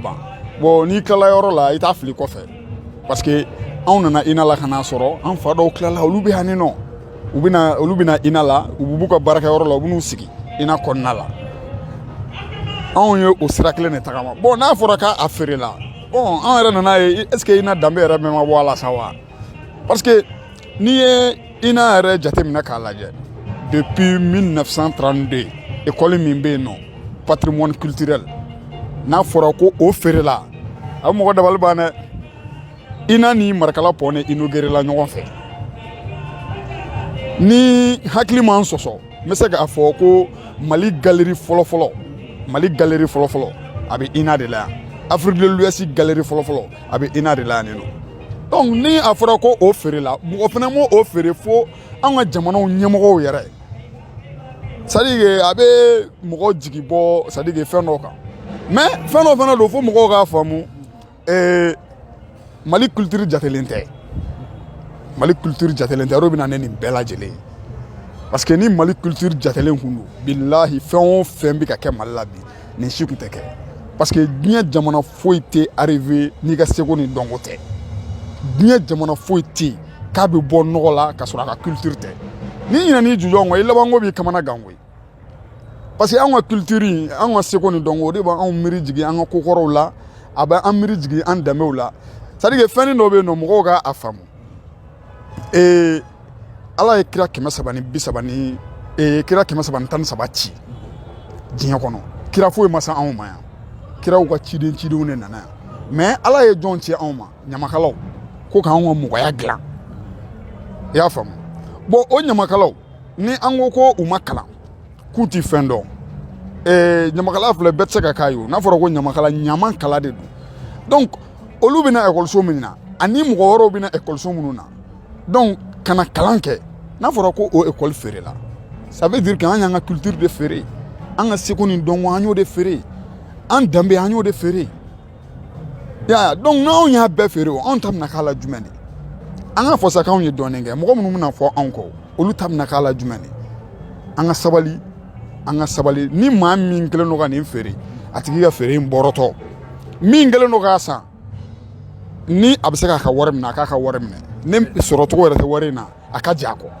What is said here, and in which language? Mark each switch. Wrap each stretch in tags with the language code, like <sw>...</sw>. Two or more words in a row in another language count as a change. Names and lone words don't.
<bm>ban bon n'i tilala yɔrɔ la i t'a fili kɔfɛ</bm> <fr>parce que</fr> <bm>anw nana INA la ka n'a sɔrɔ an fa dɔw tilala olu bɛ yan ni nɔ olu bɛna INA la u b'u ka baarakɛyɔrɔ la u bɛ n'u sigi INA kɔnɔna la anw ye o sira kelen de tagama bon n'a fɔra k'a feerela bon an yɛrɛ nana ye</bm> <fr>est ce que</fr> <bm>INA danbe yɛrɛ bɛɛ ma bɔ a la sa wa</bm> <fr>parce que</fr> <bm>n'i ye INA yɛrɛ jateminɛ k'a lajɛ depuis 1932 école min bɛ yen nɔ</bm> <fr>patrimoine culturel</fr> <bm>n'a fɔra ko o feerela a mɔgɔ dabali b'an dɛ INA ni Marakala Pɔnɛ inauguré la ɲɔgɔn fɛ ni hakili m'an sɔsɔ n bɛ se k'a fɔ ko Mali galerie fɔlɔfɔlɔ a bɛ INA de la yan Afrique de l'Ouest galerie fɔlɔfɔlɔ a bɛ INA de la yan nɔ donc ni a fɔra ko o feerela mɔgɔ fana m'o feere fo an ka jamanaw ɲɛmɔgɔw yɛrɛ</bm> <fr>c'est à dire que</fr> <bm>a bɛ mɔgɔ jigi bɔ</bm> <fr>c'est à dire que</fr> <bm>fɛn dɔ kan mais fɛn dɔ fana don fo mɔgɔw k'a faamu Mali culture jatelen tɛ yɔrɔ bɛ na ne nin bɛɛ lajɛlen</bm> <fr>parce que</fr> <bm>ni Mali culture jatelen kun don bilahi fɛn o fɛn bɛ ka kɛ Mali la bi nin si kun tɛ kɛ</bm> <fr>parce que</fr> <bm>diɲɛ jamana foyi tɛ arrivé n'i ka seko ni dɔnko tɛ diɲɛ jamana foyi tɛ yen k'a bɛ bɔ nɔgɔ la ka sɔrɔ a ka culture tɛ ni ɲinɛn'i jujɔn kɔ i labanko b'i kamana gan koyi</bm> <fr>parce que</fr> <bm>an ka culture an ka seko ni dɔnko o de b'an miiri jigin an ka kokɔrɔw la a bɛ an miiri jigin an danbew la</bm> <fr>c'est à dire que</fr> <bm>fɛn dɔ bɛ yen nɔ mɔgɔw k'a faamu Ala ye kira 330 kira 313 ci diɲɛ kɔnɔ kira foyi ma se anw ma yan kiraw ka cidenw de nana yan mais Ala ye jɔn ci anw ma ɲamakalaw ko k'anw ka mɔgɔya dilan i y'a faamu bon o ɲamakalaw ni an ko u ma kalan k'u ti fɛn dɔn ɲamakala filɛ bɛɛ tɛ se ka k'a ye o n'a fɔra ko ɲamakala ɲaman kala de don donc olu bɛna ekɔliso min na ani mɔgɔ wɛrɛw bɛna ekɔliso minnu na donc kana kalan kɛ n'a fɔra ko o école feerela</bm> <fr>ça veut dire que</fr> <bm>an y'an ka culture de feere an ka seko ni dɔnko an y'o de feere an danbe an y'o de feere ya donc n'anw y'a bɛɛ feere o anw ta bɛna k'a la jumɛn de an ka fɔ sa k'anw ye dɔɔnin kɛ mɔgɔ minnu bɛna fɔ anw kɔ olu ta bɛna k'a la jumɛn de an ka sabali ni maa min kelen don ka nin feere a tigi ka feere in bɔrɔtɔ min kelen don k'a san ni a bɛ se k'a ka wari minɛ a k'a ka wari minɛ ne sɔrɔ cogo yɛrɛ tɛ wari in na a ka jɛ a kɔ.</bm>